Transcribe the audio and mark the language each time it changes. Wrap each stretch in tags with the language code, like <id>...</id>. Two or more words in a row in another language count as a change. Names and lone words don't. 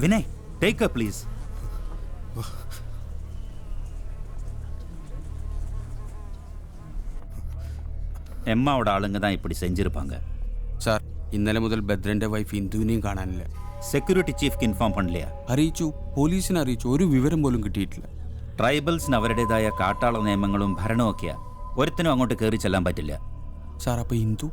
<ml>വിനയ്,</ml> <en>ടേക്ക് her please.</en> <ta>எம்மாவோட ஆளுங்க தான் இப்படி செஞ்சிருப்பாங்க.</ta> <ml>സാർ, ഇന്നലെ മുതൽ ഭദ്രന്റെ വൈഫ് ഇന്ദുവിനെയും കാണാനില്ല.</ml> <en>security chief</en> <ta>இன்ஃபார்ம் பண்ணலையா?</ta> <ml>അറിയിച്ചു, പോലീസിനെ അറിയിച്ചു, ഒരു വിവരം പോലും കിട്ടിയിട്ടില്ല. ട്രൈബൽസിന് അവരുടേതായ കാട്ടാള നിയമങ്ങളും ഭരണവും ഒക്കെയാ. ഒരുത്തിനും അങ്ങോട്ട് കയറി ചെല്ലാൻ പറ്റില്ല. സാർ, അപ്പൊ ഇന്ദു?</ml>